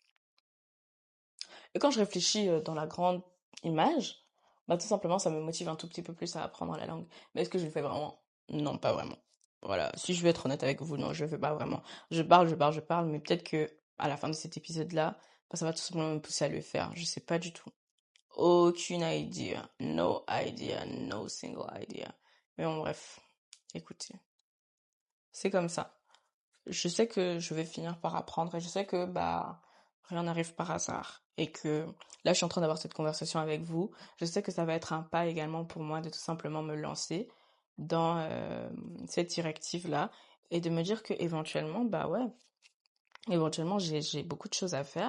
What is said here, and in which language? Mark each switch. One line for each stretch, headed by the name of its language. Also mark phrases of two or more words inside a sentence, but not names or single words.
French: Et quand je réfléchis dans la grande image, bah tout simplement ça me motive un tout petit peu plus à apprendre la langue. Mais est-ce que je le fais vraiment? Non, pas vraiment. Voilà, si je veux être honnête avec vous, non, je le fais pas vraiment. Je parle, mais peut-être que à la fin de cet épisode-là, bah, ça va tout simplement me pousser à le faire. Je sais pas du tout. Aucune idea.
English: No idea. No single idea.
French: Mais bon, bref. Écoutez, c'est comme ça. Je sais que je vais finir par apprendre et je sais que bah rien n'arrive par hasard et que là je suis en train d'avoir cette conversation avec vous. Je sais que ça va être un pas également pour moi de tout simplement me lancer dans cette directive-là et de me dire que éventuellement bah ouais, éventuellement j'ai beaucoup de choses à faire.